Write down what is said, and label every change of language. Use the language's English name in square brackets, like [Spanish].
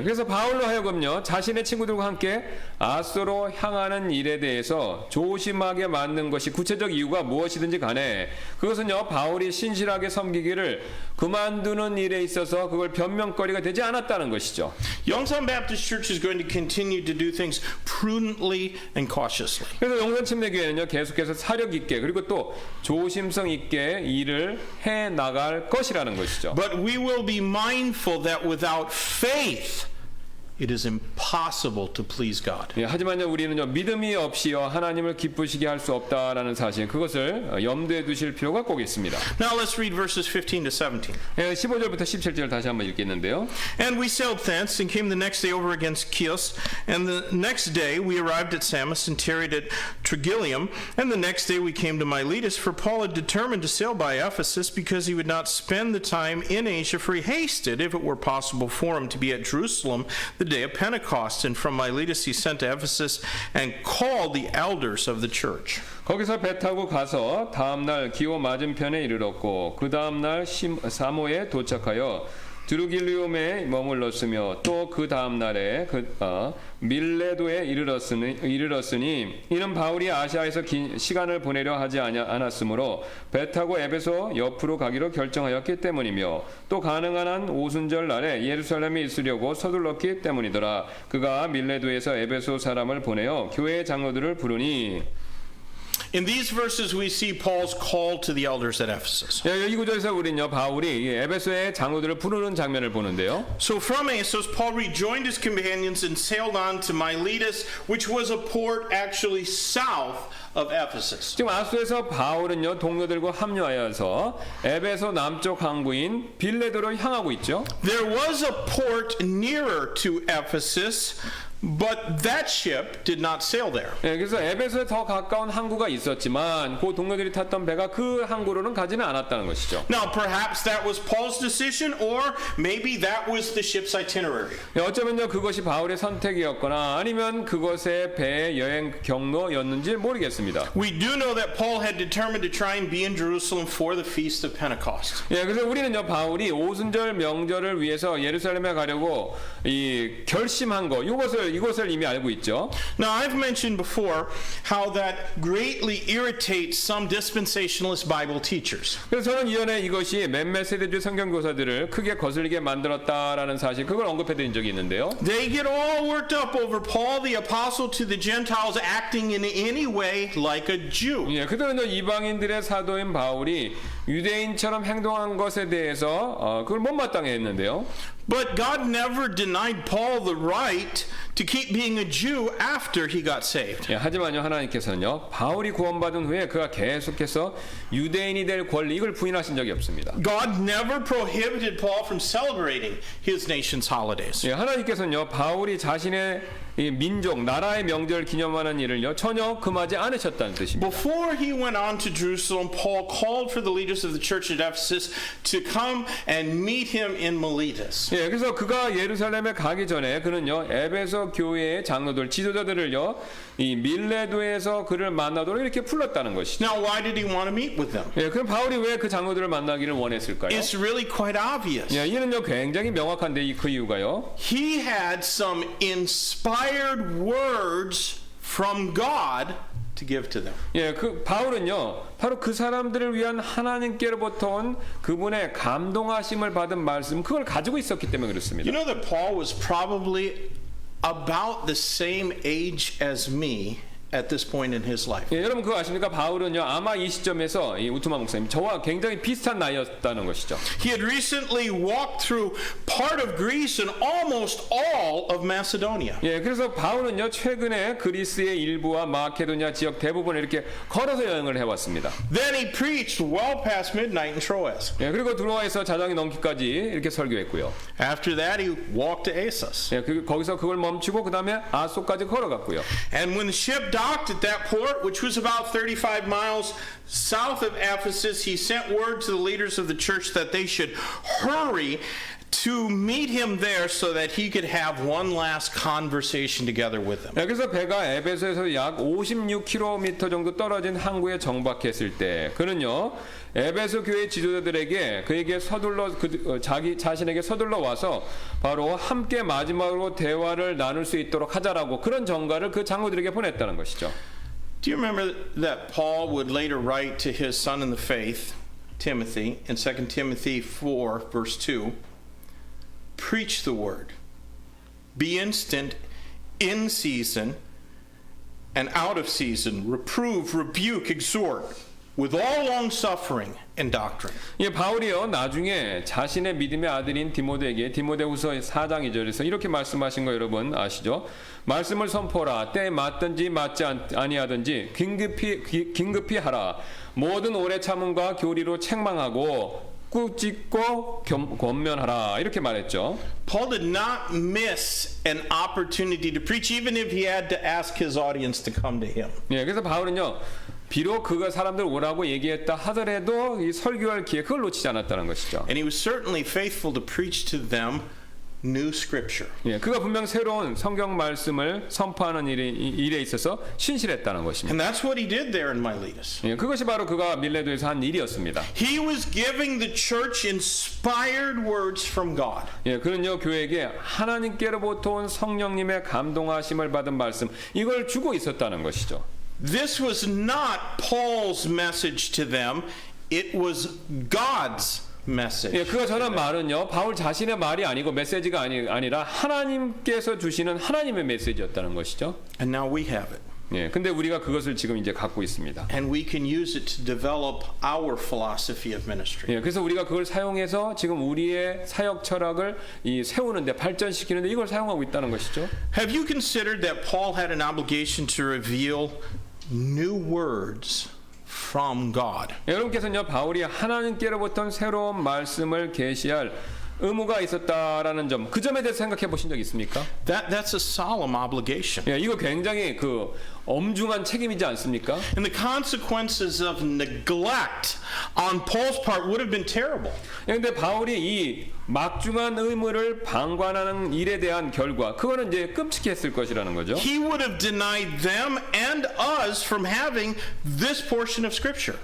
[Korean] 예, 그래서 바울로 하여금요 자신의 친구들과 함께 아소로 향하는 일에 대해서 조심하게 만든 것이 구체적 이유가 무엇이든지 간에 그것은요 바울이 신실하게 섬기기를 그만두는 일에 있어서 그걸 변명거리가 되지 않았다는 것이죠. [English] Youngstown Baptist Church is going to continue to do things prudently and cautiously. [Korean] 그래서 영산 침례교회는요 계속해서 사력 있게 그리고 또 조심성 있게 일을 해 나갈 것이라는 것이죠. [English] But we will be mindful that without faith it is impossible to please God. [Korean] 예, 하지만요 우리는요 믿음이 없이요 하나님을 기쁘시게 할 수 없다라는 사실 그것을 염두에 두실 필요가 꼭 있습니다. [English] Now let's read verses 15 to 17. [Korean] 예, 15절부터 17절 다시 한번 읽겠는데요. [English] And we sailed thence and came the next day over against Chios, and the next day we arrived at Samos and tarried at Trogyllium, and the next day we came to Miletus, for Paul had determined to sail by Ephesus because he would not spend the time in Asia, for he hasted, if it were possible for him, to be at Jerusalem the day of Pentecost. And from Miletus he sent to Ephesus and called the elders of the church. [Korean] 거기서 배 타고 가서 다음날 기호 맞은편에 이르렀고 그 다음날 사모에 도착하여 드루길리움에 머물렀으며 또 그 다음날에 밀레도에 이르렀으니 이는 바울이 아시아에서 긴 시간을 보내려 하지 않았으므로 배 타고 에베소 옆으로 가기로 결정하였기 때문이며 또 가능한 한 오순절 날에 예루살렘에 있으려고 서둘렀기 때문이더라. 그가 밀레도에서 에베소 사람을 보내어 교회의 장로들을 부르니 [English] In these verses we see Paul's call to the elders at Ephesus. [Korean] 예, 이 구절에서 우리는요 바울이 에베소의 장로들을 부르는 장면을 보는데요. [English] So from Assos, Paul rejoined his companions and sailed on to Miletus, which was a port actually south of Ephesus. [Korean] 지금 아소에서 바울은요 동료들과 합류하여서 에베소 남쪽 항구인 빌레도로 향하고 있죠. [English] There was a port nearer to Ephesus, But that ship did not sail there. [Korean] 예, 그래서 에베소에 더 가까운 항구가 있었지만 그 동료들이 탔던 배가 그 항구로는 가지는 않았다는 것이죠. [English] Now, perhaps that was Paul's decision, or maybe that was the ship's itinerary. [Korean] 예, 어쩌면요 그것이 바울의 선택이었거나 아니면 그것의 배의 여행 경로였는지 모르겠습니다. [English] We do know that Paul had determined to try and be in Jerusalem for the Feast of Pentecost. [Korean] 예, 그래서 우리는요 바울이 오순절 명절을 위해서 예루살렘에 가려고 이 결심한 거 이것을 이미 알고 있죠. [English] Now, I've mentioned before how that greatly irritates some dispensationalist Bible teachers. [Korean] 그래서 저는 이전에 이것이 몇몇 세대주의 성경 교사들을 크게 거슬리게 만들었다라는 사실 그걸 언급해드린 적이 있는데요. [English] They get all worked up over Paul the apostle to the Gentiles acting in any way like a Jew. [Korean] 예, 그들은요 이방인들의 사도인 바울이 유대인처럼 행동한 것에 대해서 그걸 못마땅해 했는데요. [English] But God never denied Paul the right to keep being a Jew after he got saved. [Korean] 예, 하지만요 하나님께서는요 바울이 구원받은 후에 그가 계속해서 유대인이 될 권리 이걸 부인하신 적이 없습니다. [English] God never prohibited Paul from celebrating his nation's holidays. [Korean] 예, 하나님께서는요 바울이 자신의 이 민족 나라의 명절 기념하는 일을요 전혀 금하지 않으셨다는 뜻입니다. [English] Before he went on to Jerusalem, Paul called for the leaders of the church at Ephesus to come and meet him in Miletus. [Korean] 예, 그래서 그가 예루살렘에 가기 전에 그는요 에베소 교회의 장로들 지도자들을요 이 밀레도에서 그를 만나도록 이렇게 불렀다는 것이죠. [English] Now, why did he want to meet with them? [Korean] 예, 그럼 바울이 왜 그 장로들을 만나기를 원했을까요? [English] It's really quite obvious. [Korean] 예, 이는요 굉장히 명확한데 그 이유가요. [English] He had some inspired words from God to give to them. [Korean] 예, 그 바울은요 바로 그 사람들을 위한 하나님께로부터 온 그분의 감동하심을 받은 말씀 그걸 가지고 있었기 때문에 그렇습니다. [English] You know that Paul was probably about the same age as me at this point in his life. [Korean] 예, 여러분 그거 아십니까? 바울은요 아마 이 시점에서 이 우투마 목사님 저와 굉장히 비슷한 나이였다는 것이죠. [English] He had recently walked through part of Greece and almost all of Macedonia. [Korean] 예, 그래서 바울은요 최근에 그리스의 일부와 마케도니아 지역 대부분 이렇게 걸어서 여행을 해왔습니다. [English] Then he preached well past midnight in Troas. [Korean] 예, 그리고 드로아에서 자정이 넘기까지 이렇게 설교했고요. [English] After that, he walked to Assos. [Korean] 예, 거기서 그걸 멈추고 그 다음에 아소까지 걸어갔고요. [English] And when the ship docked at that port, which was about 35 miles south of Ephesus, he sent word to the leaders of the church that they should hurry to meet him there so that he could have one last conversation together with them. [Korean] 예, 그래서 배가 에베소에서 약 56km 정도 떨어진 항구에 정박했을 때 그는요 에베소 교회 지도자들에게 그에게 자신에게 서둘러 와서 바로 함께 마지막으로 대화를 나눌 수 있도록 하자라고 그런 전가를 그 장로들에게 보냈다는 것이죠. [English] Do you remember that Paul would later write to his son in the faith, Timothy, in 2 Timothy 4, verse 2, preach the word, be instant, in season and out of season, reprove, rebuke, exhort, with all long suffering and doctrine. [Korean] 예, 바울이요 나중에 자신의 믿음의 아들인 디모데에게 디모데후서 4장 2절에서 이렇게 말씀하신 거 여러분 아시죠? 말씀을 선포하라. 때에 맞든지 맞지 아니하든지 긴급히 하라. 모든 오래 참음과 교리로 책망하고 꾸짖고 권면하라 이렇게 말했죠. [English] Paul did not miss an opportunity to preach, even if he had to ask his audience to come to him. [Korean] 예, 그래서 바울은요 비록 그가 사람들 오라고 얘기했다 하더라도 이 설교할 기회 그걸 놓치지 않았다는 것이죠. [English] And he was certainly faithful to preach to them new scripture. [Korean] 예, 그가 분명 새로운 성경 말씀을 선포하는 일에 있어서 신실했다는 것입니다. [English] And that's what he did there in Miletus. [Korean] 예, 그것이 바로 그가 밀레도에서 한 일이었습니다. [English] He was giving the church inspired words from God. [Korean] 예, 그는요 교회에게 하나님께로부터 온 성령님의 감동하심을 받은 말씀 이걸 주고 있었다는 것이죠. [English] This was not Paul's message to them. It was God's message. [Korean] 예, 그가 전한 말은요 바울 자신의 말이 아니고 메시지가 아니라 하나님께서 주시는 하나님의 메시지였다는 것이죠. [English] And now we have it. [Korean] 예, 근데 우리가 그것을 지금 이제 갖고 있습니다. [English] And we can use it to develop our philosophy of ministry. [Korean] 예, 그래서 우리가 그걸 사용해서 지금 우리의 사역 철학을 세우는데 발전시키는데 이걸 사용하고 있다는 것이죠. [English] Have you considered that Paul had an obligation to reveal new words from God? [Korean] 여러분께서는요 바울이 하나님께로부터 새로운 말씀을 계시할 의무가 있었다라는 점, 그 점에 대해서 생각해 보신 적 있습니까? [English] That's a solemn obligation. [Korean] 예, 이거 굉장히 그 엄중한 책임이지 않습니까? [English] And the consequences of neglect on Paul's part would have been terrible. [Korean] 그런데 바울이 이 막중한 의무를 방관하는 일에 대한 결과, 그거는 이제 끔찍했을 것이라는 거죠. [English] He would have denied them and us from having this portion of Scripture.